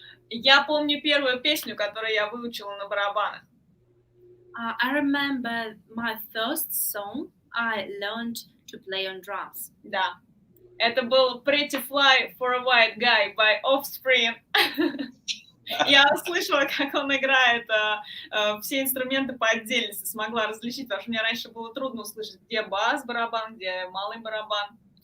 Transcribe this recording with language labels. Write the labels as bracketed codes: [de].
[ru] Я помню первую песню, которую я выучила на барабанах. [en] I remember my first song I learned to play on drums. [ru] Да. Это был Pretty Fly for a White Guy by Offspring. Я слышала, как он играет все инструменты по отдельности, смогла различить, потому что мне раньше было трудно услышать, где бас-барабан, где малый барабан.